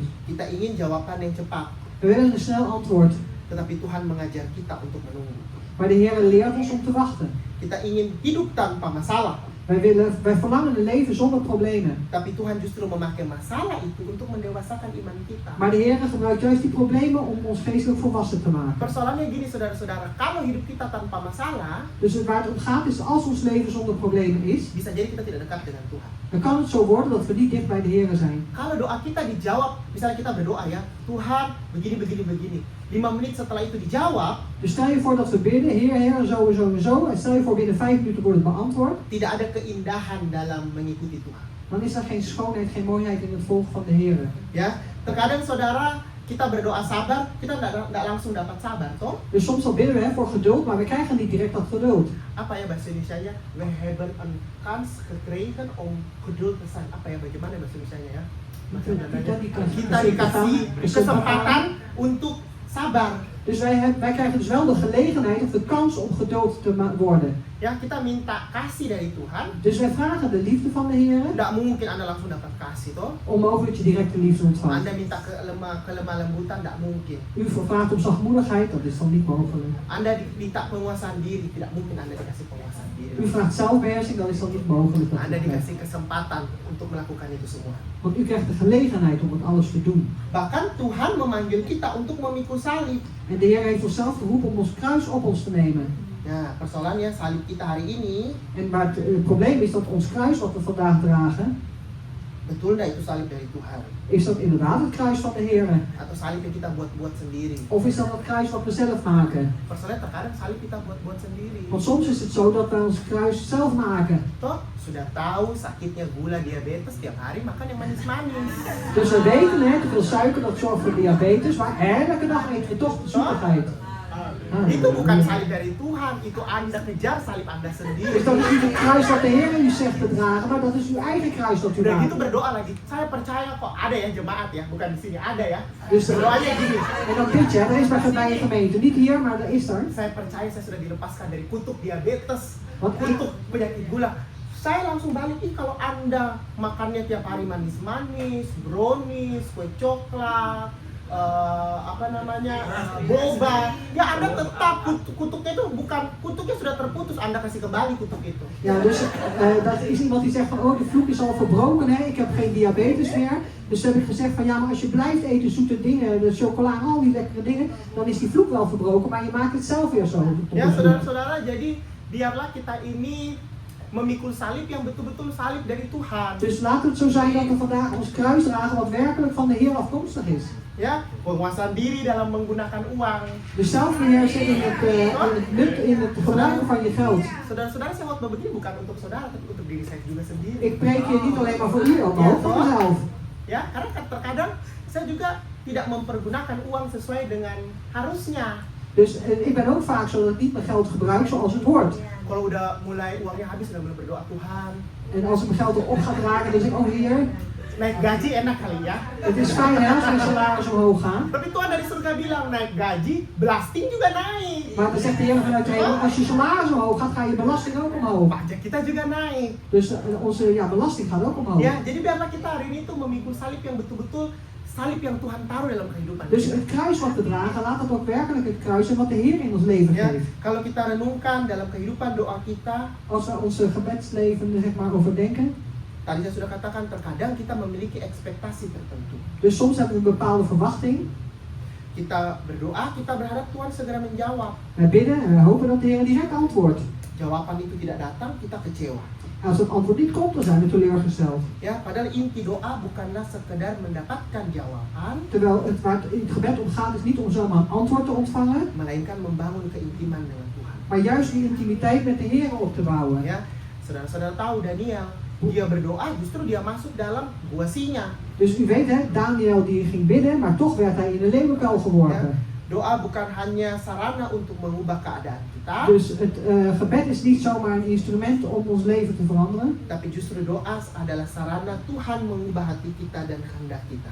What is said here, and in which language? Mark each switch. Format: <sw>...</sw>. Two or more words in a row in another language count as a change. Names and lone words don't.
<id>Kita ingin jawaban yang cepat,</id> <nl>We willen een snel antwoord.</nl> <id>tetapi Tuhan mengajar kita untuk menunggu.</id> <nl>Maar de Heer leert ons om te wachten.</nl> <id>Kita ingin hidup tanpa masalah,</id> <nl>Wij verlangen een leven zonder problemen.</nl> <id>tapi Tuhan justru memakai masalah itu untuk mendewasakan iman kita.</id> <nl>Maar de Heer gebruikt juist die problemen om ons geestelijk volwassen te maken.</nl> <id>Persoalannya gini saudara-saudara, kalau hidup kita tanpa masalah,</id> <nl>Dus waar het om gaat is, als ons leven zonder problemen is,</nl> <id>bisa jadi kita tidak dekat dengan Tuhan.</id> <nl>dan kan het zo worden dat we niet dicht bij de Heer zijn.</nl> <id>Kalau doa kita dijawab, misalnya kita berdoa ya, Tuhan begini. 5 menit setelah itu dijawab,</id> <nl>Dus stel je voor dat we bidden, Heer, zo en zo. En stel je voor binnen 5 minuten wordt het beantwoord.</nl> <id>tidak ada keindahan dalam mengikuti Tuhan.</id> <nl>Dan is er geen schoonheid, geen mooiheid in het volgen van de Heer.</nl> <id>Ya, terkadang saudara, kita berdoa sabar, kita nggak langsung dapat sabar, toh?</id> <nl>Dus soms dan bidden we voor geduld, maar we krijgen niet direct dat geduld.</nl> <id>Apa ya bahasa Indonesianya?</id> <nl>We hebben een kans gekregen om geduld te zijn.</nl> <id>Apa ya, bagaimana bahasa Indonesianya ya? Kita dikasih kesempatan untuk sabar.</id> <nl>Dus wij krijgen dus wel de gelegenheid of de kans om geduld te worden.</nl> <id>Ya, kita minta kasih dari Tuhan.</id> <nl>Dus wij vragen de liefde van de Heer.</nl> <id>Nggak mungkin Anda langsung dapat kasih, toh?</id> <nl>Onmogelijk dat je direct de liefde ontvangt.</nl> <id>Anda minta kelemah lembutan, nggak mungkin.</id> <nl>U vraagt om zachtmoedigheid, dat is dan niet mogelijk.</nl> <id>Anda minta penguasaan diri, tidak mungkin Anda dikasih penguasaan diri.</id> <nl>U vraagt zelfbeheersing, dat is dan niet mogelijk. Dat</nl> <id>Anda</id> <nl>u krijgt.</nl> <id>dikasih kesempatan untuk melakukan itu semua.</id> <nl>Want u krijgt de gelegenheid om het alles te doen.</nl> <id>Bahkan Tuhan memanggil kita untuk memikul salib.</id> <nl>En de Heer heeft onszelf geroepen om ons kruis op ons te nemen.</nl> <id>Nah, persoalannya salib kita hari ini,</id> <nl>Maar het probleem is dat ons kruis wat we vandaag dragen,</nl> <id>betul nggak itu salib dari Tuhan?</id> <nl>is dat inderdaad het kruis van de Heer?</nl> <id>Atau salib yang kita buat-buat sendiri?</id> <nl>Of is dat het kruis wat we zelf maken?</nl> <id>Persoalannya terkadang salib kita buat-buat sendiri.</id> <nl>Want soms is het zo dat wij ons kruis zelf maken.</nl> <id>Toh, sudah tahu sakitnya gula diabetes, tiap hari makan yang manis-manis.</id> <nl>Dus we weten, hè, te veel suiker dat zorgt voor diabetes, maar elke dag eten we toch de zoetigheid.</nl> <id>Itu bukan salib dari Tuhan, itu Anda kejar salib Anda sendiri.</id> <nl>Dus dat is niet het kruis wat de Heer u zegt te dragen, maar dat is uw eigen kruis dat u</nl> <id>Udah gitu</id> <nl>draagt.</nl> <id>berdoa lagi. Saya percaya kok ada ya jemaat ya, bukan di sini ada ya.</id> <nl>Dus</nl> <id>Berdoanya gini.</id> <nl>en dan bid je, er is bij je gemeente, niet hier, maar er is er.</nl> <id>Saya percaya saya sudah dilepaskan dari kutuk diabetes,</id> <nl>Wat</nl> <id>kutuk penyakit gula. Saya langsung balik nih kalau Anda makannya tiap hari manis-manis, brownies, kue coklat, boba, ya Anda tetap kutuknya itu bukan, kutuknya sudah terputus, Anda kasih kembali kutuk itu.</id> <nl>Ja, dus dat is iemand die zegt van, oh, de vloek is al verbroken, hè? Ik heb geen diabetes meer. Dus heb ik gezegd van, ja, maar als je blijft eten zoete dingen, de chocola en al die lekkere dingen, dan is die vloek wel verbroken, maar je maakt het zelf weer zo.</nl> <id>Ya, saudara-saudara, jadi biarlah kita ini memikul salib yang betul-betul salib dari Tuhan.</id> <nl>Dus laat het zo zijn dat we vandaag ons kruis dragen wat werkelijk van de Heer afkomstig is.</nl> <id>Ya, penguasaan diri dalam menggunakan uang.</id> <nl>Dus zelfbeheersen in het gebruiken van je geld.</nl> <id>Saudara-saudara, saya khotbah begini bukan untuk saudara, tapi untuk diri saya juga sendiri.</id> <nl>Ik preek hier niet alleen maar voor u, maar ook voor mezelf.</nl> <id>Ya, karena terkadang saya juga tidak mempergunakan uang sesuai dengan harusnya.</id> <nl>Dus ik ben ook vaak zo dat ik niet mijn geld gebruik zoals het hoort.</nl> <id>Kalau udah mulai uangnya habis, udah mulai berdoa, Tuhan,</id> <nl>En als ik mijn geld erop gaat raken, dan zeg ik, oh Heer,</nl> <id>naik gaji enak kali ya.</id> <nl>het is fijn hè, als mijn salaris omhoog gaan.</nl> <id>Tapi Tuhan dari surga bilang, naik gaji, belasting juga naik.</id> <nl>Maar dan zegt de Heer vanuit de hemel, als je salaris omhoog gaat, ga je belasting ook omhoog.</nl> <id>Pajak kita juga naik.</id> <nl>Dus onze belasting gaat ook omhoog.</nl> <id>Ya, jadi biarlah kita hari ini tuh memikul salib yang betul-betul salib yang Tuhan taruh dalam kehidupan</id> <nl>Dus</nl> <id>kita.</id> <nl>het kruis wat we dragen, laat het ook werkelijk het kruis zijn wat de Heer in ons leven</nl> <id>Ya,</id> <nl>geeft.</nl> <id>kalau kita renungkan dalam kehidupan doa kita,</id> <nl>Als we onze gebedsleven zeg maar overdenken.</nl> <id>tadi saya sudah katakan terkadang kita memiliki ekspektasi tertentu.</id> <nl>Dus soms hebben we een bepaalde verwachting.</nl> <id>Kita berdoa, kita berharap Tuhan segera menjawab.</id> <nl>Wij bidden en we hopen dat de Heer direct antwoordt.</nl> <id>Jawaban itu tidak datang, kita kecewa.</id> <nl>Als het antwoord niet komt, dan zijn we teleurgesteld.</nl> <id>Ya, padahal inti doa bukanlah sekedar mendapatkan jawaban,</id> <nl>Terwijl het waar het in het gebed om gaat is niet om zomaar een antwoord te ontvangen,</nl> <id>melainkan membangun keintiman dengan Tuhan.</id> <nl>maar juist die intimiteit met de Heer op te bouwen.</nl> <id>Ya, saudara-saudara tahu Daniel, dia berdoa justru dia masuk dalam gua singa.</id> <nl>Dus u weet hè, Daniel die ging bidden, maar toch werd hij in de leeuwenkuil geworpen.</nl> <id>Doa bukan hanya sarana untuk mengubah keadaan kita,</id> <nl>Dus het gebed is niet zomaar een instrument om ons leven te veranderen,</nl> <id>tapi justru doa adalah sarana Tuhan mengubah hati kita dan kehendak kita.</id>